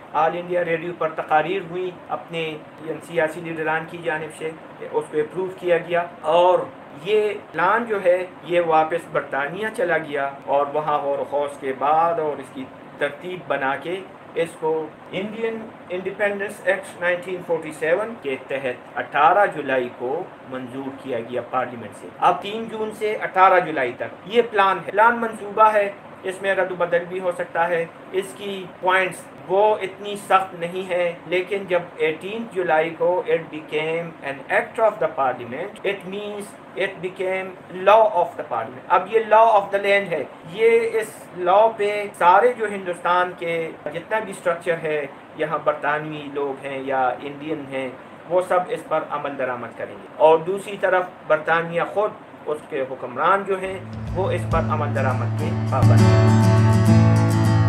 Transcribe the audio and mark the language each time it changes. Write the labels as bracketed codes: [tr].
[ur] آل India radio پر تقاریر ہوئی اپنے سیاسی لیڈران کی جانب سے، اس کو اپروو کیا گیا اور یہ پلان جو ہے یہ واپس برطانیہ چلا گیا اور وہاں غور و خوض کے بعد اور اس کی ترتیب بنا کے اس کو انڈین انڈیپینڈنس ایکٹ 1947 کے تحت 18 جولائی کو منظور کیا گیا پارلیمنٹ سے. اب 3 جون سے 18 جولائی تک یہ پلان ہے، پلان منصوبہ ہے، اس میں رد و بدل بھی ہو سکتا ہے. اس کی پوائنٹس وہ اتنی سخت نہیں ہے، لیکن جب 18 جولائی کو [en] it became an act of the parliament, it means it became law of the parliament. [ur] اب یہ [en] law of the land [ur] ہے. یہ اس law پہ سارے جو ہندوستان کے جتنا بھی اسٹرکچر ہے، یہاں برطانوی لوگ ہیں یا انڈین ہیں، وہ سب اس پر عمل درآمد کریں گے. اور دوسری طرف برطانیہ خود اس کے حکمران جو ہیں وہ اس پر عمل درآمد کے پابند ہیں.